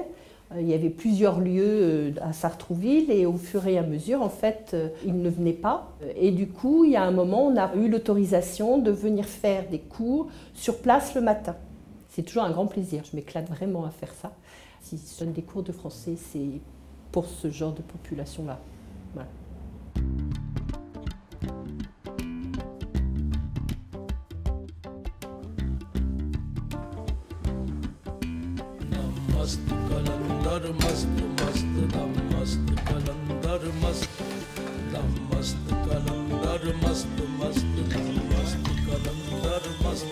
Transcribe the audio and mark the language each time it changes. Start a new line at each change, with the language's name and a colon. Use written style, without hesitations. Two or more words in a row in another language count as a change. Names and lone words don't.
French: Il y avait plusieurs lieux à Sartrouville et au fur et à mesure, en fait, ils ne venaient pas. Et du coup, il y a un moment, on a eu l'autorisation de venir faire des cours sur place le matin. C'est toujours un grand plaisir, je m'éclate vraiment à faire ça. Si je donne des cours de français, c'est pour ce genre de population-là. Voilà.
Punjabi: ਮਸਤ ਕਲੰਦਰ ਮਸਤ ਮਸਤ ਦਮ ਮਸਤ ਕਲੰਦਰ ਮਸਤ ਦਮ ਮਸਤ ਕਲੰਦਰ ਮਸਤ ਮਸਤ ਦਮ ਮਸਤ ਕਲੰਦਰ ਮਸਤ